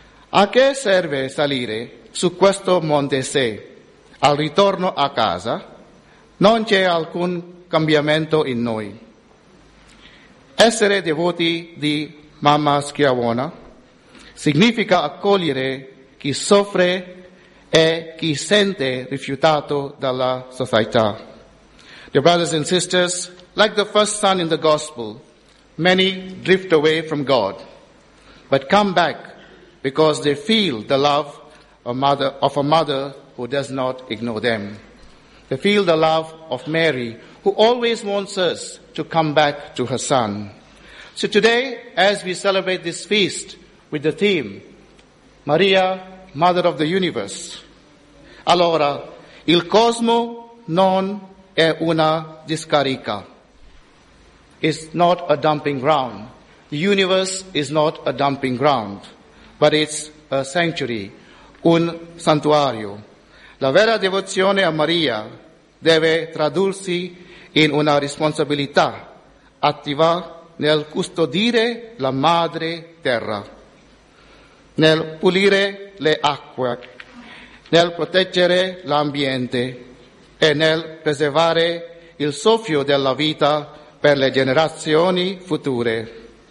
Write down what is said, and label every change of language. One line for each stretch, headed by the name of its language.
Italian: A che serve salire su questo monte se, al ritorno a casa, non c'è alcun cambiamento in noi? Essere devoti di Mamma Schiavona significa accogliere chi soffre e chi sente rifiutato dalla società.
English: Dear brothers and sisters, like the first son in the gospel, many drift away from God, but come back because they feel the love of a mother who does not ignore them. They feel the love of Mary, who always wants us to come back to her son. So today, as we celebrate this feast with the theme, Maria, Mother of the Universe,
Italian: allora, il cosmo non è una discarica.
English: It's not a dumping ground. The universe is not a dumping ground, but it's a sanctuary, un santuario.
Italian: La vera devozione a Maria deve tradursi in una responsabilità attiva nel custodire la madre terra, nel pulire le acque, nel proteggere l'ambiente e nel preservare il soffio della vita per le generazioni future.